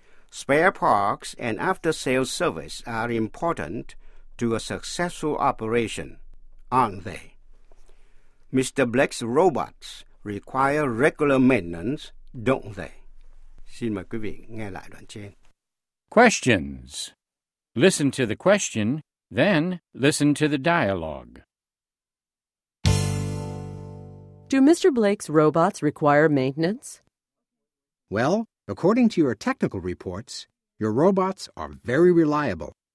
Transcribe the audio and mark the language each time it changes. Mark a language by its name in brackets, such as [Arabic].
[English] Spare parts and after-sales service are important to a successful operation, aren't they? Mr. Black's robots require regular maintenance, don't they? [Vietnamese] Xin mời quý vị nghe lại đoạn trên. [English] Questions. Listen to the question, then listen to the dialogue. Do Mr. Blake's robots require maintenance? Well, according to your technical reports, your robots are very reliable.